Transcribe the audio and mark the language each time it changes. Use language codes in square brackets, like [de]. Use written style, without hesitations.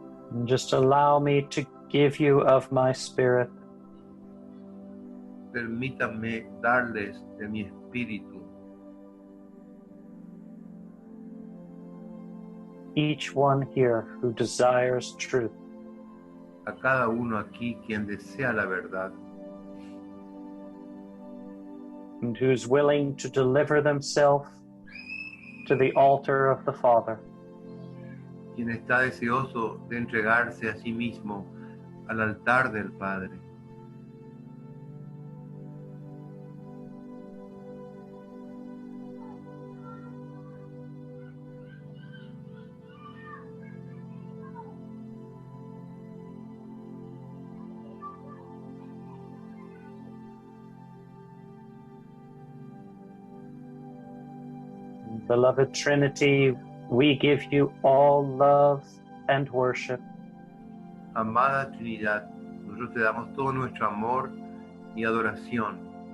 [en] and just allow me to give you of my spirit. [es] Permítanme darles de mi espíritu, [en] Each one here who desires truth, [es] a cada uno aquí quien desea la verdad [en] and who's willing to deliver themselves to the altar of the Father. [es] quien está deseoso de entregarse a sí mismo al altar del Padre. [en] Beloved Trinity, we give you all love and worship. [es] Amada Trinidad, nosotros te damos todo nuestro amor y adoración.